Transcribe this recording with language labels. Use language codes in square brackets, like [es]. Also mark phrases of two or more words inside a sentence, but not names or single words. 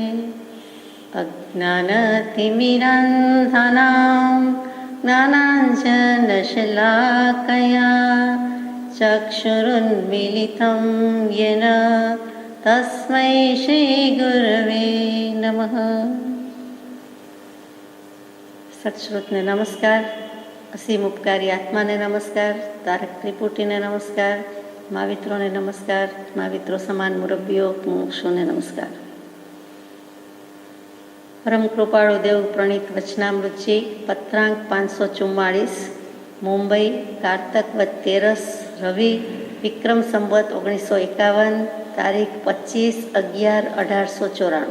[sa] अज्ञानतिमिरान्धनां ज्ञानाञ्जनशलाकया चक्षुरुन्मीलितं येन तस्मै श्रीगुरवे नमः। [gu] સત્શ્રુતને નમસ્કાર, અસીમ ઉપકારી આત્માને નમસ્કાર, તારક ત્રિપુટીને નમસ્કાર, મહાવિત્રોને નમસ્કાર, महाविત્રો સમાન મુરબ્બીઓ મુમુક્ષુને નમસ્કાર। પરમ કૃપાળુ દેવ પ્રણીત વચનામૃતજી પત્રાંક 544, મુંબઈ, કારતક વદ 13 રવિ, વિક્રમ સંવત 1951, તારીખ 25/11/1894।